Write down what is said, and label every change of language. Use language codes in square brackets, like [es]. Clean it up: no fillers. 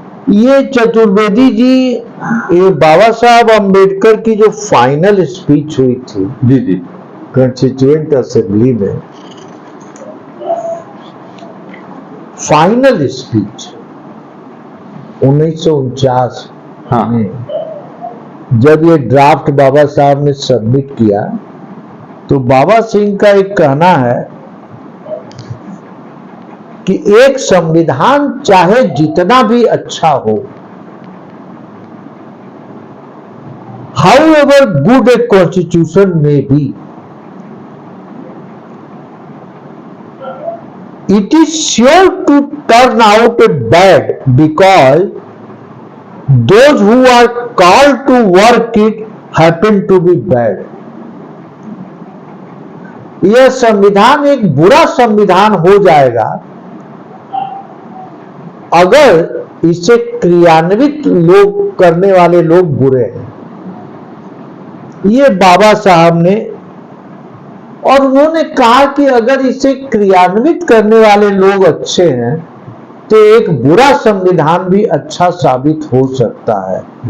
[hi] ये चतुर्वेदी जी, ये बाबा साहब अंबेडकर की जो फाइनल स्पीच हुई थी जी जी, कॉन्स्टिट्यूएंट असेंबली में, फाइनल स्पीच 1949 हाँ, में जब ये ड्राफ्ट बाबा साहब ने सबमिट किया तो बाबा सिंह का एक कहना है कि एक संविधान चाहे जितना भी अच्छा हो, [en] however good a constitution may be, it is sure to turn out bad because those who are called to work it happen to be bad. [hi] यह संविधान एक बुरा संविधान हो जाएगा अगर इसे क्रियान्वित लोग करने वाले लोग बुरे हैं। ये बाबा साहब ने, और उन्होंने कहा कि अगर इसे क्रियान्वित करने वाले लोग अच्छे हैं तो एक बुरा संविधान भी अच्छा साबित हो सकता है।